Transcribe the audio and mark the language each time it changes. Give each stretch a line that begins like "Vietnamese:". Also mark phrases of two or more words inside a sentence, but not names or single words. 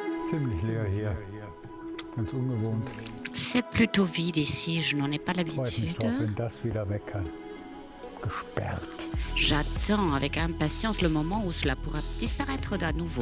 German: Ziemlich leer hier. Ganz ungewohnt.
French: C'est plutôt vide ici, je n'en ai pas
German: Freut mich
French: l'habitude.
German: drauf, wenn das wieder weg kann. Gesperrt.
French: J'attends avec impatience le moment où cela pourra disparaître d'à nouveau.